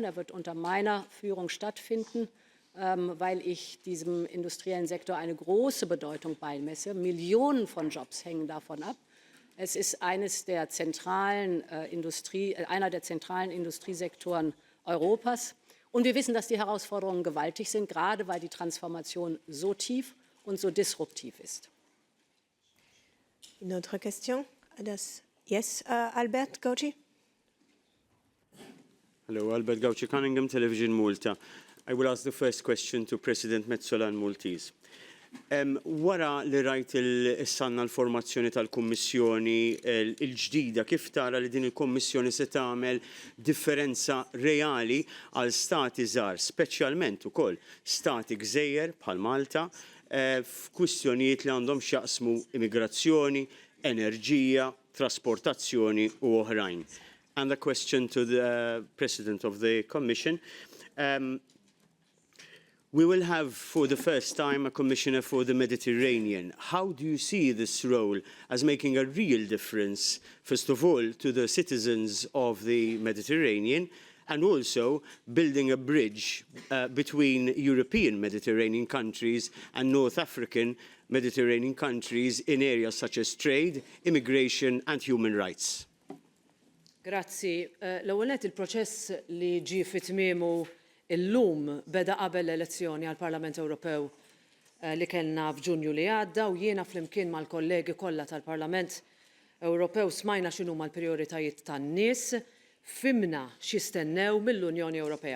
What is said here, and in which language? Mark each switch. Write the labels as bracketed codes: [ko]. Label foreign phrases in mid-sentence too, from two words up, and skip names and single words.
[de] Er wird unter meiner Führung stattfinden, weil ich diesem industriellen Sektor eine große Bedeutung beimesse. Millionen von Jobs hängen davon ab. Es ist einer der zentralen Industriesektoren Europas. Und wir wissen, dass die Herausforderungen gewaltig sind, gerade weil die Transformation so tief und so disruptiv ist. [fr] Une autre question? Yes, [en] Albert Gauci. Hello, Albert Gauci, Cunningham Television Malta. I will ask the first question to President Metsola and Maltese. [mt] Wara li rajt il-sanna l-formazzjoni tal-Kummissjoni il-ġdida, kif tara li din il-Kummissjoni se tagħmel differenza reali għal stati żgħar, speċjalment ukoll stati gżejjer bħal Malta, f'kwistjonijiet li għandhom x'jaqsmu immigrazzjoni, enerġija, trasportazzjoni u oħrajn. [en] And a question to the President of the Commission. We will have, for the first time, a Commissioner for the Mediterranean. How do you see this role as making a real difference, first of all, to the citizens of the Mediterranean, and also building a bridge between European Mediterranean countries and North African Mediterranean countries in areas such as trade, immigration and human rights? [mt] Grazzi. L-ewwel nett il-proċess li ġie fit-tmiemu illum beda qabel l-elezzjoni għall-Parlament Ewropew li kellna f'Ġunju li għadda u jiena flimkien mal-kollegi kollha tal-Parlament Ewropew smajna x'inhuma l-prijoritajiet tan-nies, fimna x'jistennew mill-Unjoni Ewropea.